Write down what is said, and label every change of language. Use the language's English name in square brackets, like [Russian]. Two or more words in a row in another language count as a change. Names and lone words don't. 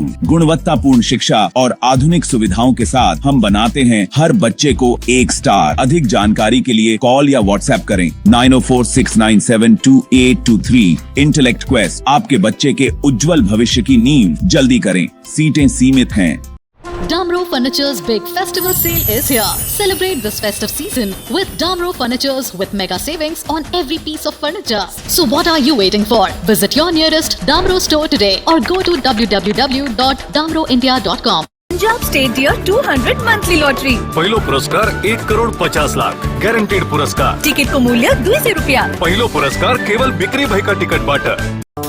[Hindi] गुणवत्तापूर्ण शिक्षा और आधुनिक सुविधाओं के साथ हम बनाते हैं हर बच्चे को एक स्टार। अधिक जानकारी के लिए कॉल या व्हाट्सएप करें 9046972823। इंटेलेक्ट क्वेस्ट आपके बच्चे के उज्जवल भविष्य की नींव। जल्दी करें, सीटें सीमित हैं। [English] Damro Furniture's big festival sale is here. Celebrate this festive season with Damro Furnitures with mega savings on every piece of furniture. So what are you waiting for? Visit your nearest Damro store today or go to www.damroindia.com. [Nepali] पंजाब स्टेट डियर 200 मंथली लॉटरी। पहिलो पुरस्कार 1,50,00,000 ग्यारंटीड पुरस्कार। टिकट को मूल्य ₹200। पहिलो पुरस्कार केवल बिक्री भएका टिकटबाट।